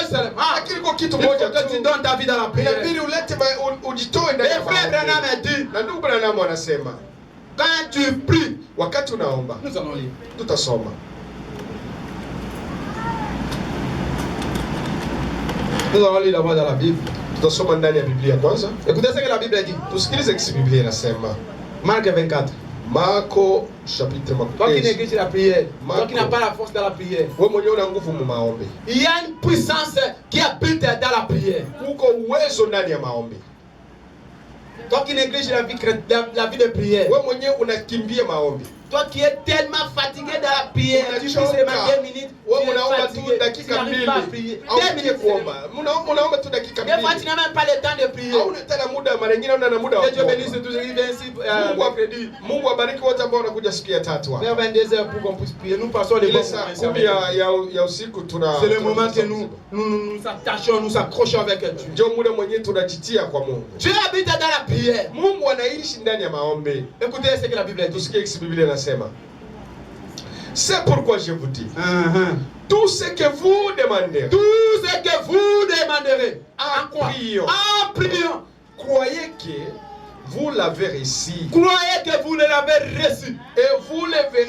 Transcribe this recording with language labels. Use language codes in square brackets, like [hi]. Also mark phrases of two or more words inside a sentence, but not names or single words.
[fr] seulement. [sw] Lakini kwa kitu [fr] Il faut [sw] moja [fr] que tu tu donnes ta vie dans la prière. [sw] inabidi ulete ujitoe [fr] Et [sw] ndani ya [fr] frère [sw] maombi. [fr] Branham a dit, [sw] Na ndugu Branham anasema [fr] quand tu pries, [sw] wakati unaomba, [fr] nous allons lire. [sw] tutasoma. [fr] Nous allons lire d'abord dans la Bible. [sw] Tutasoma ndani ya Biblia kwanza. [fr] Écoutez ce que la Bible dit. [sw] Tusikilize kisi Biblia inasema. [fr] Marc 24. [sw] Marko chapitre [fr] Toi qui néglige la prière, toi Marco. qui n'as pas la force dans la prière, [sw] Wewe mwenyewe una nguvu mu maombi. [fr] il y a une puissance qui habite dans la prière. [sw] Uko uwezo ndani ya maombi. [fr] Toi qui néglige la vie de prière, [sw] Wewe mwenyewe unakimbia maombi. [fr] toi qui es tellement fatigué dans la prière, tu pries seulement 2 minutes, [sw] Wewe [fr] tu es [sw] unaomba tu [fr] fatigué, tu [sw] dakika [fr] n'arrives [sw] mbili. [fr] pas à prier. Au 2 minutes [sw] kuomba. [fr] seulement. [sw] Unaomba tu dakika [fr] Des fois, tu [sw] mbili. [fr] n'as même pas le temps de prier. [sw] Hauna tena muda, mara nyingine una muda wa [fr] Que Dieu [sw] kuomba. [fr] bénisse tous ceux qui viennent ici mercredi, [sw] Mungu abariki wote ambao wanakuja siku ya tatu hapa. [fr] vers 22h pour qu'on puisse prier. Nous passons les [sw] Ile [fr] bons [sw] saa [fr] moments. [sw] 10 ya usiku tuna [fr] C'est le moment que nous attachons, nous accrochons avec Dieu. [sw] ndio muda mwenyewe tunajitia kwa Mungu. [fr] Dieu habite dans la prière. [sw] Mungu anaishi ndani ya maombi. [fr] Écoutez ce que la Bible dit. [sw] Tusikie kisi Biblia inasema. [fr] C'est pourquoi je vous dis, tout ce que vous demandez, Tout ce que vous demanderez, en quoi? priant, En priant. croyez que vous l'avez reçu Croyez que vous l'avez reçu. et vous le verrez